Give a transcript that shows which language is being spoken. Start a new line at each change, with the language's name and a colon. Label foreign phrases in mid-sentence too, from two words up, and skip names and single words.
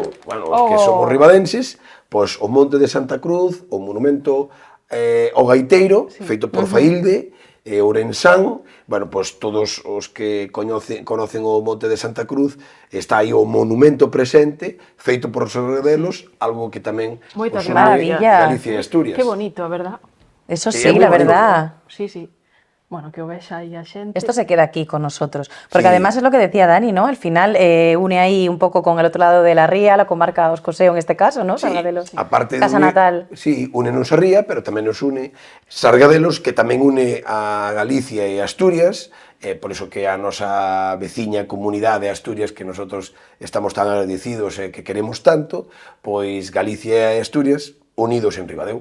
Galician: Bueno, os que somos ribadenses, pois o Monte de Santa Cruz, o monumento ao Gaiteiro, feito por Faílde, Ourensán, bueno, pois todos os que conocen o Monte de Santa Cruz, está aí o monumento presente, feito por Sargadelos, algo que tamén Moitas une gracias. Galicia e Asturias. Que bonito, a verdad? Eso Sí, sí, é moi
Spanish: la
Galician: bonito.
Spanish: verdad. Sí.
Galician: Bueno, que o vexa aí a xente.
Spanish: Esto se queda aquí con nosotros. Porque Sí. además es lo que decía Dani, ¿no? Al final une ahí un poco con el otro lado de la ría, la comarca Oscoseo en este caso, ¿no? Sí, Sargadelos. aparte de Casa une, natal.
Galician: Sí, únenos a ría, pero tamén nos une Sargadelos, que tamén une a Galicia e Asturias, por iso que a nosa veciña comunidade de Asturias, que nosotros estamos tan agradecidos e que queremos tanto, pois Galicia e Asturias unidos en Ribadeo.